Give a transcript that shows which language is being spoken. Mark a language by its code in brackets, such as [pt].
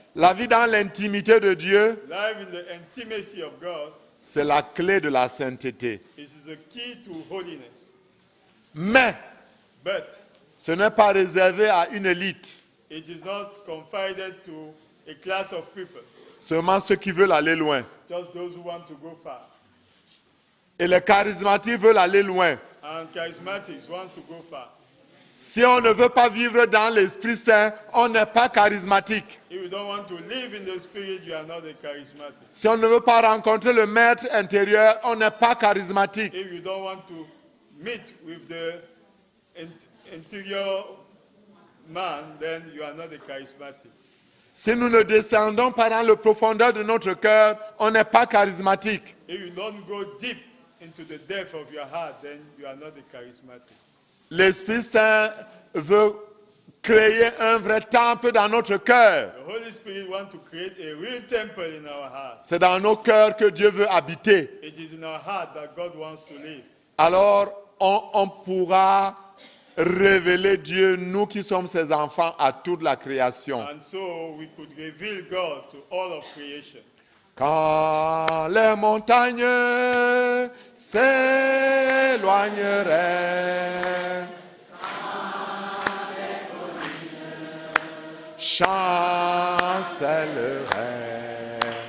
[fr] la vie dans l'intimité de Dieu, [en] life in the intimacy of God, [fr] c'est la clé de la sainteté. [en] is the key to holiness. [fr] Mais [en] But [fr] ce n'est pas réservé à une élite. [en] it is not confided to a class of people, [fr] Seulement ceux qui veulent aller loin. [en] just those who want to go far. [fr] Et les charismatiques veulent aller loin. [en] And charismatics want to go far. [fr] Si on ne veut pas vivre dans l'Esprit Saint, on n'est pas charismatique. [en] If you don't want to live in the Spirit, you are not a charismatic. [fr] Si on ne veut pas rencontrer le maître intérieur, on n'est pas charismatique. [en] If you don't want to meet with the interior man, then you are not a charismatic. [fr] Si nous ne descendons pas dans le profondeur de notre cœur, on n'est pas charismatique. [en] If you don't go deep into the depth of your heart, then you are not a charismatic. [fr] L'Esprit Saint veut créer un vrai temple dans notre cœur. [en] The Holy Spirit wants to create a real temple in our heart. [fr] C'est dans nos cœurs que Dieu veut habiter. [en] It is in our heart that God wants to live. [fr] Alors, on pourra révéler Dieu, nous qui sommes ses enfants, à toute la création. [en] And so we could reveal God to all of creation. [fr] Quand les montagnes s'éloigneraient, chancelleraient.